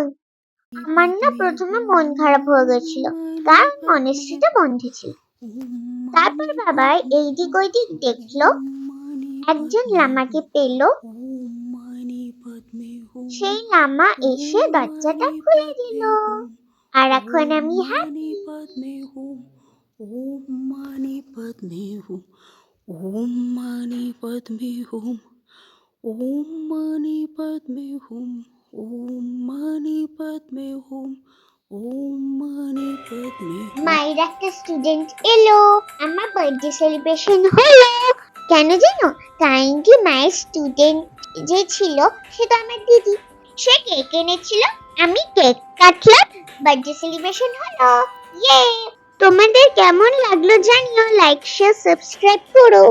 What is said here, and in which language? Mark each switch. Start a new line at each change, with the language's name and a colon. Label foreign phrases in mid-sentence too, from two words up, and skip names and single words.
Bangla: আমার না প্রথমে মন খারাপ হয়ে গেছিল, কারণ মনেস্ট্রিটা বন্ধ ছিল। তারপর বাবা এইদিক ওইদিক দেখলো, একজন লামাকে পেল। সেই লামা এসে দরজাটা খুলে দিল, আর এখন আমি হ্যাপি।
Sanskrit: ओम मानी पद्मे हूँ, ओम मानी पद्मे हूँ, ओम मानी पद्मे हूँ, ओम मानी पद्मे हूँ, ओम मानी पद्मे हूँ।
Bangla: মায়ের একটা স্টুডেন্ট এলো, আমার
English: birthday celebration
Bangla: হলো। কেন জানো? কারণ কি মায়ের স্টুডেন্ট যে ছিল সে তো আমার দিদি, সে কেক এনেছিল, আমি কেক কাটলাম,
English: birthday celebration
Bangla: হলো। ইয়ে! তোমাদের কেমন লাগলো জানিও,
English: like share subscribe
Bangla: করো।